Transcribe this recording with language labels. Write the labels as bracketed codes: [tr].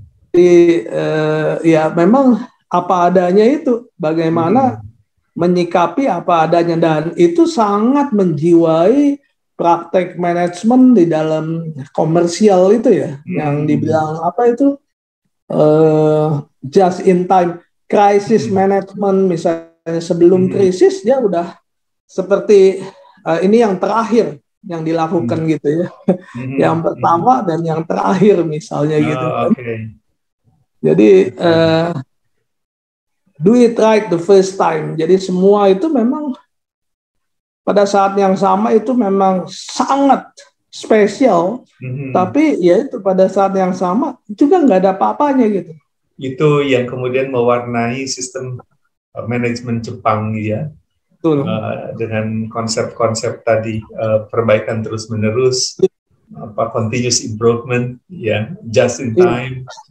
[id] Jadi ya memang apa adanya itu, bagaimana menyikapi apa adanya, dan itu sangat menjiwai praktek manajemen di dalam komersial itu ya, yang dibilang apa itu just in time crisis management misalnya, sebelum krisis dia udah seperti ini yang terakhir yang dilakukan gitu ya, yang pertama dan yang terakhir misalnya gitu kan. [en] Jadi do it right the first time. [id] Jadi semua itu memang pada saat yang sama itu memang sangat spesial, tapi ya itu pada saat yang sama juga nggak ada apa-apanya gitu. Itu yang kemudian mewarnai sistem manajemen Jepang ya, dengan konsep-konsep tadi, perbaikan terus-menerus, continuous improvement, ya, just in time.